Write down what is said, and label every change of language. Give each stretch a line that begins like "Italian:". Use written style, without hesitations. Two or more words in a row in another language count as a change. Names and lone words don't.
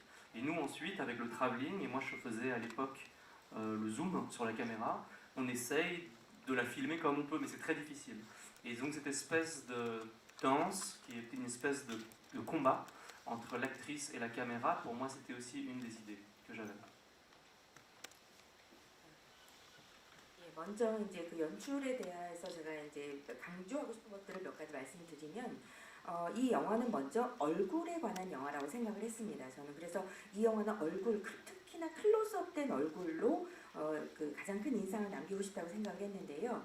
French: Et nous ensuite, avec le travelling, et moi je faisais à l'époque le zoom sur la caméra, on essaye de la filmer comme on peut, mais c'est très difficile. Et donc cette espèce de danse, qui est une espèce de combat entre l'actrice et la caméra, pour moi c'était aussi une des idées que j'avais.
Korean: 먼저 이제 그 연출에 대해서 제가 이제 강조하고 싶은 것들을 몇 가지 말씀드리면, 이 영화는 먼저 얼굴에 관한 영화라고 생각을 했습니다. 저는 그래서 이 영화는 얼굴, 특히나 클로즈업된 얼굴로 그 가장 큰 인상을 남기고 싶다고 생각을 했는데요.